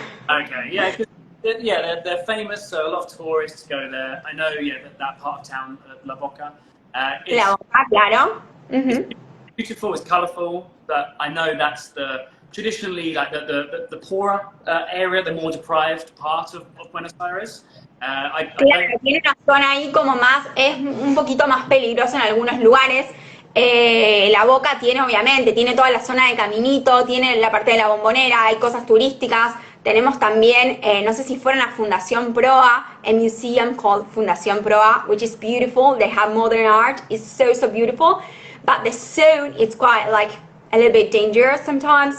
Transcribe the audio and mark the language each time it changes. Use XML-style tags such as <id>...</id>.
<en>Okay, yeah, they're famous, so a lot of tourists go there. I know, that part of town, La Boca.</en> <es>La Boca, claro.</es> <en>It's beautiful, it's colourful, but I know that's traditionally like the poorer area, the more deprived part of Buenos Aires.</en> <es>Claro, tiene una zona ahí como más, es un poquito más peligroso en algunos lugares. La Boca tiene, obviamente, tiene toda la zona de Caminito, tiene la parte de la Bombonera, hay cosas turísticas, Tenemos también, no sé si fueron a Fundación Proa,</es> <en>a museum called Fundación Proa, which is beautiful. They have modern art. It's so, so beautiful. But the zone is quite like a little bit dangerous sometimes.</en>